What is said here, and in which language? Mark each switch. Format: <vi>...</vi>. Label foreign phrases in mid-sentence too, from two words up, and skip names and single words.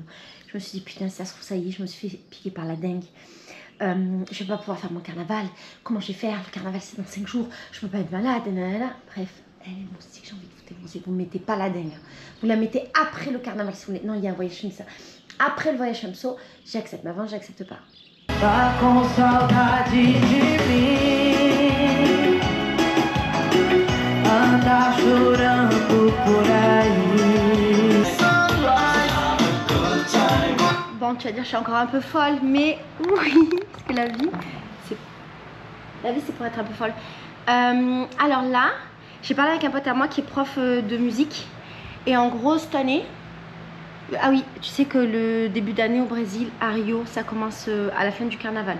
<fr>Je me suis dit, putain, ça se trouve, ça y est, je me suis fait piquer par la dengue. Je vais pas pouvoir faire mon carnaval. Comment je vais faire? Le carnaval, c'est dans 5 jours. Je peux pas être malade. Bref, les moustiques, j'ai envie de vous défoncer. Vous ne mettez pas la dengue. Vous la mettez après le carnaval si vous voulez. Non, il y a un voyage comme ça. Après le voyage Chamso, j'accepte. Mais avant, j'accepte pas.</fr> <pt>Tá com saudade de mim, anda chorando por aí.</pt> <fr>Bon, tu vas dire, je suis encore un peu folle, mais oui, parce que la vie, c'est pour être un peu folle. Alors là, j'ai parlé avec un pote à moi qui est prof de musique, et en gros, cette année, ah oui, tu sais que le début d'année au Brésil, à Rio, ça commence à la fin du carnaval.</fr>